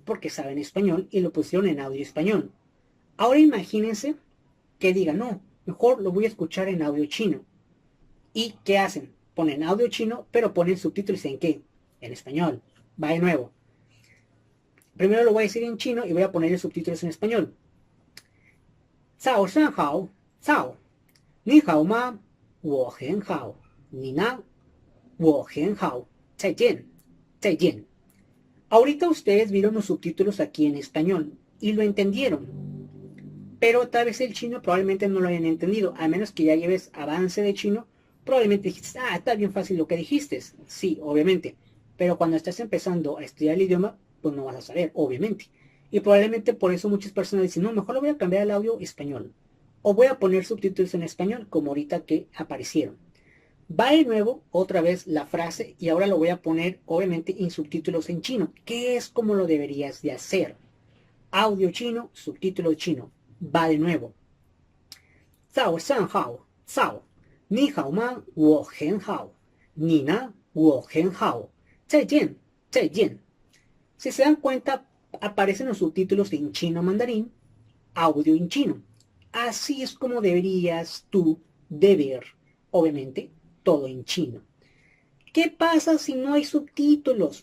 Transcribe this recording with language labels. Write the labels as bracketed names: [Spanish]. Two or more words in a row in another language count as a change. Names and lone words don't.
[Spanish] Porque saben español y lo pusieron en audio español. Ahora imagínense que digan, no, mejor lo voy a escuchar en audio chino. ¿Y qué hacen? Ponen audio chino, pero ponen subtítulos en qué? En español. Va de nuevo. Primero lo voy a decir en chino y voy a ponerle subtítulos en español. [Chinese] 早上好，早。你好吗，我很好. 你呢，我很好. 再见，再见. [Spanish] Ahorita ustedes vieron los subtítulos aquí en español y lo entendieron. Pero tal vez el chino probablemente no lo hayan entendido, a menos que ya lleves avance de chino, probablemente dijiste, está bien fácil lo que dijiste. Sí, obviamente. Pero cuando estás empezando a estudiar el idioma, pues no vas a saber, obviamente. Y probablemente por eso muchas personas dicen, no, mejor lo voy a cambiar al audio español. O voy a poner subtítulos en español, como ahorita que aparecieron. Va de nuevo, otra vez la frase, y ahora lo voy a poner, obviamente, en subtítulos en chino, que es como lo deberías de hacer. Audio chino, subtítulo chino. Va de nuevo. [Chinese] 早上好，早. 你好吗，我很好。你呢，我很好. 再见，再见. [Spanish] Si se dan cuenta, aparecen los subtítulos en chino mandarín, audio en chino. Así es como deberías tú de ver, obviamente, todo en chino. ¿Qué pasa si no hay subtítulos?